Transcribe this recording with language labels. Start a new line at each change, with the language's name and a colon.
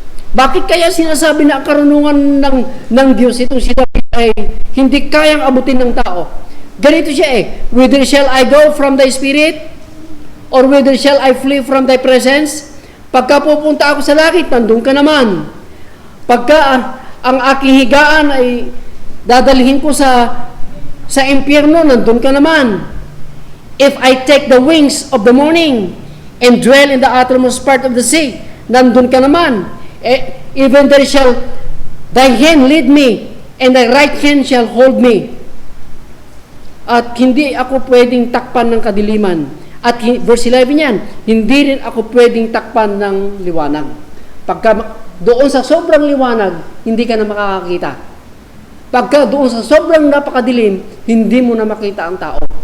Filipino: Bakit kaya sinasabi na ang karunungan ng Diyos, itong si David ay hindi kayang abutin ng tao? Ganito siya eh,
English: whither shall I go from thy spirit? Or whither shall I flee from thy presence?
Filipino: Pagka pupunta ako sa langit, nandun ka naman. Pagka ang aking higaan ay dadalhin ko sa impyerno, nandun ka naman.
English: If I take the wings of the morning and dwell in the uttermost part of the sea,
Filipino: nandun ka naman.
English: Even there shall thy hand lead me, and thy right hand shall hold me.
Filipino: At hindi ako pwedeng takpan ng kadiliman. At verse 11 yan, hindi rin ako pwedeng takpan ng liwanag. Pagka doon sa sobrang liwanag, hindi ka na makakakita. Pagka doon sa sobrang napakadilim, hindi mo na makita ang tao.